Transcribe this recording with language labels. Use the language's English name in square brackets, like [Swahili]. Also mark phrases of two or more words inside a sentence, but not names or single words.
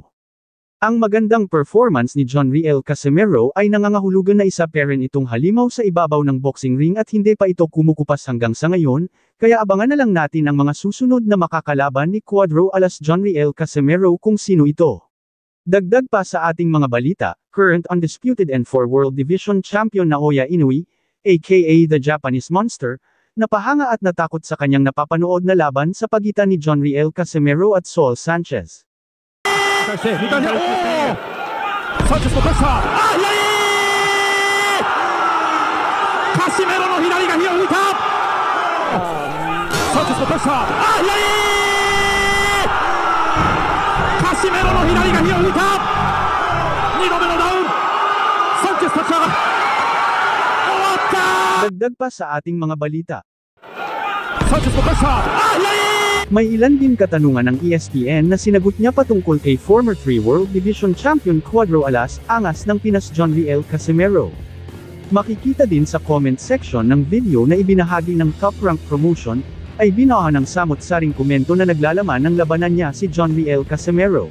[Filipino] Ang magandang performance ni Jonriel Casimero ay nangangahulugan na isa pa rin itong halimaw sa ibabaw ng [English] boxing ring [Filipino] at hindi pa ito kumukupas hanggang sa ngayon, kaya abangan na lang natin ang mga susunod na makakalaban ni Cuadro alas Jonriel Casimero kung sino ito. Dagdag pa sa ating mga balita, [English] current undisputed N4 World Division Champion Naoya Inoue, aka the Japanese Monster, [Filipino] napahanga at natakot sa kanyang napapanood na laban sa pagitan ni Jonriel Casimero at Saul Sanchez. [Japanese] 返して2回目、おーサンチェスの返した、あ左カシメロの左が火を吹いた、サンチェスの返した、あ左カシメロの左が火を吹いた、2度目のダウン、サンチェス立ち上がる、終わった。 [Filipino] Dagdag pa sa ating mga balita. [Japanese] サンチェスの返した、あ左 [Filipino] May ilan din katanungan ng ESPN na sinagot niya patungkol kay [English] former 3 World Division Champion [Filipino] Cuadro alas Angas ng Pinas Jonriel Casimero. Makikita din sa [English] comment section [Filipino] ng video na ibinahagi ng Top Rank Promotion, ay binaha ng samot-saring komento na naglalaman ng labanan niya si Jonriel Casimero.